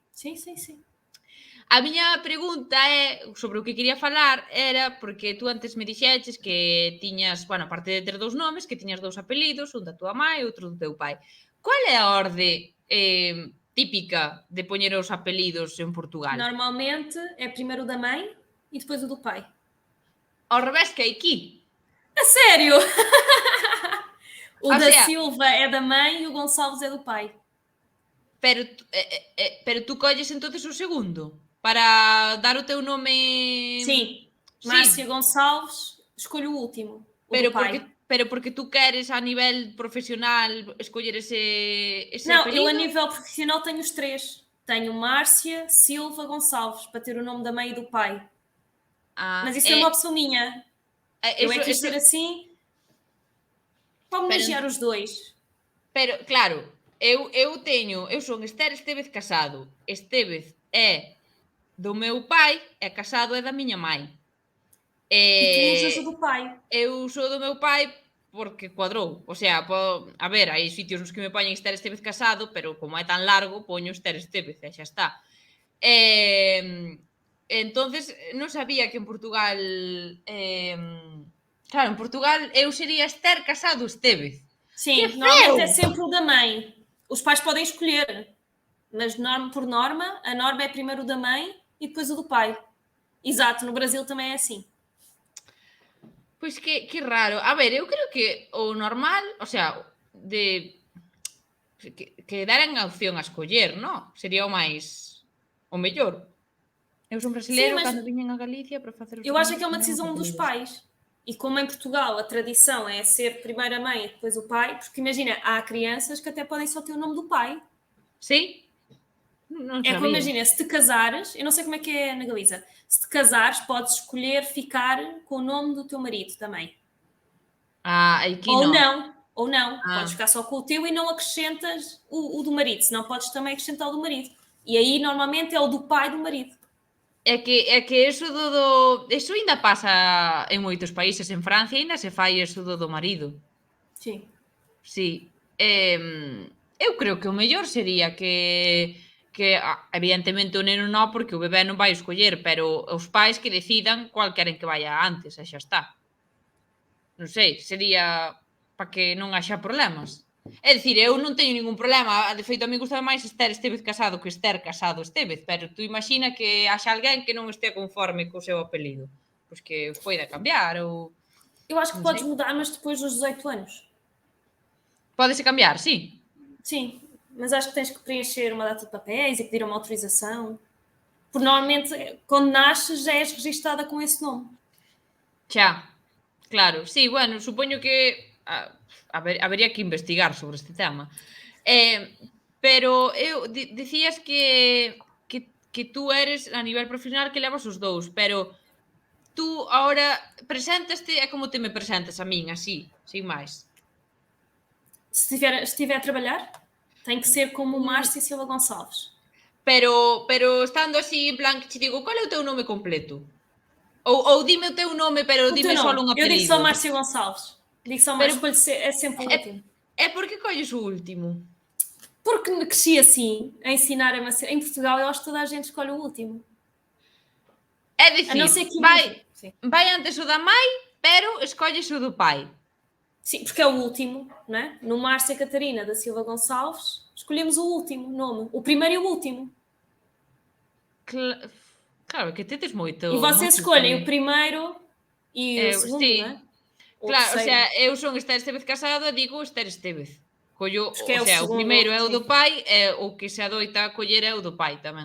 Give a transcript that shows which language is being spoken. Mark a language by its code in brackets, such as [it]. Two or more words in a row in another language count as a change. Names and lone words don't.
[gl] A miña pregunta sobre o que quería falar era porque tú antes me dixeches que tiñas, bueno, aparte de ter dous nomes, que tiñas dous apelidos, un da [pt] tua mãe [gl] e outro do teu pai. Qual é a orde típica de poñer os apelidos en Portugal? [pt] Normalmente é primeiro o da mãe e depois o do pai. [gl] Ao revés que aquí. [pt] A sério? O da [gl] sea, [pt] Silva é da mãe e o Gonçalves é do pai. [gl] Pero tú colles entonces o segundo para dar o teu nome. [pt] Sim. Márcia Gonçalves, escolho o último, o do pai. [gl] Pero porque tú queres a nivel profesional escoller ese [pt] não, [gl] apelido? [pt] Eu a nível profissional tenho os três. Tenho Márcia, Silva, Gonçalves, para ter o nome da mãe e do pai. Mas isso é uma opção minha. Eu quis ser assim para homenagear os dois. [gl] Pero, claro, eu son Esther Estevez Casado. Estevez é do meu pai e Casado é da miña mãe. [pt] E tu usas o do pai. Eu sou [gl] do meu pai porque cuadrou. O sea, a ver, hai sitios nos que me poñen Esther Estevez Casado, pero como é tan largo, poño Esther Estevez e xa está. Entonces, non sabía que en Portugal... claro, en Portugal eu sería Esther Casado Estevez. [pt] Sim, normalmente é sempre o da mãe. Os pais podem escolher, mas por norma, a norma é primeiro o da mãe e depois o do pai. Exato, no Brasil também é assim. [gl] Pois que raro. A ver, eu creo que o normal, o sea, que deran a opción a escoller, non? Sería o mellor. Eu son [pt] Sim, brasileiro, mas [gl] cando viñen a Galicia para facer os [pt] eu acho [gl] amigos, [pt] que é uma [gl] tiñamos [pt] decisão dos [gl] apelidos. [pt] pais. E como em Portugal a tradição é ser primeiro a mãe e depois o pai, porque imagina, há crianças que até podem só ter o nome do pai. [gl] Sí? Non [pt] É como [gl] sabía. [pt] imagina, se te casares, eu não sei como é que é na Galiza, se te casares, podes escolher ficar com o nome do teu marido também. [gl] Aquí [pt] Ou [gl] non. [pt] não. Podes ficar só com o teu e não acrescentas o do marido, senão podes também acrescentar o do marido. E aí normalmente é o do pai do marido. [gl] É que eso eso ainda pasa en moitos países. En Francia ainda se fai eso do marido. [pt] Sim. [gl] Sí. Eu creo que o mellor sería que evidentemente o neno non, porque o bebé non vai escoller, pero os pais que decidan cual queren que vaya antes, e xa está. Non sei, sería para que non haxa problemas. É dicir, eu non teño ningún problema, de feito a mí gusta máis Esther Estevez casado que Esther casado Estevez, pero tú imagina que haxa alguén que non este conforme co seu apelido, pois que poida cambiar ou [pt] Eu acho que [gl] non [pt] podes [gl] sei. [pt] mudar, mas depois dos 18 anos. [gl] Pódese cambiar, sí. [pt] Sim, mas acho que tens que preencher uma data de papéis e pedir uma autorização. Porque normalmente, quando nasces, já és registada com esse nome. [gl] Xa, claro, sí, bueno, supoño que habería que investigar sobre este tema. Pero eu dicías que tú eres a nivel profesional que levas os dous, pero tú ahora preséntaste é como te me presentas a min, así, sin máis. Se estiver a trabalhar, tem que ser como o Márcia Silva Gonçalves. Pero estando así, en plan, que te digo, qual é o teu nome completo? Ou dime o teu nome, pero [pt] O [gl] dime [pt] teu [gl] só [pt] nome. [gl] un [pt] Eu digo [gl] apelido. [pt] só Márcia Gonçalves. Digo só [gl] Pero- [pt] Márcia, é sempre o último. [gl] É porque colles o último. [pt] Porque cresci assim, a ensinar-me a ser. Em Portugal, eu acho que toda a gente escolhe o último. [gl] É [pt] A não [gl] dicir, [pt] ser que [gl] vai antes o da mãe, pero escolles o do pai. [pt] Sim, porque é o último, não é? No Márcia Catarina da Silva Gonçalves, escolhemos o último nome. O primeiro e o último. [gl] Claro, que tedes moito. [pt] E vocês escolhem o primeiro e o segundo, [gl] sí. [pt] não é? O [gl] Claro, o [pt] terceiro. [gl] sea, eu son Esther Estevez casado e digo Esther Estevez. Collo, [pt] Porque é [gl] o [pt] o [gl] sea, o segundo, [pt] primeiro é o do sim. [gl] pai e o que se adoita a coller é o do pai tamén.